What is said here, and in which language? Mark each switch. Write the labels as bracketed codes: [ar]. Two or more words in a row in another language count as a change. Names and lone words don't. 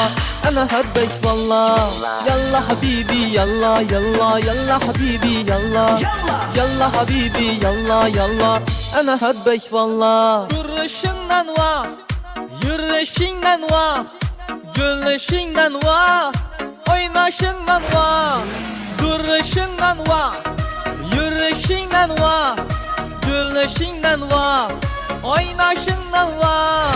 [ar] أنا حبك والله. يلا حبيبي يلا يلا يلا حبيبي يلا يلا حبيبي يلا يلا. أنا حبك والله. [tr] Yürüyüşünden var, yürüyüşünden var, gülüşünden var, oynaşından var. Yürüyüşünden var, yürüyüşünden var, gülüşünden var, oynaşından var.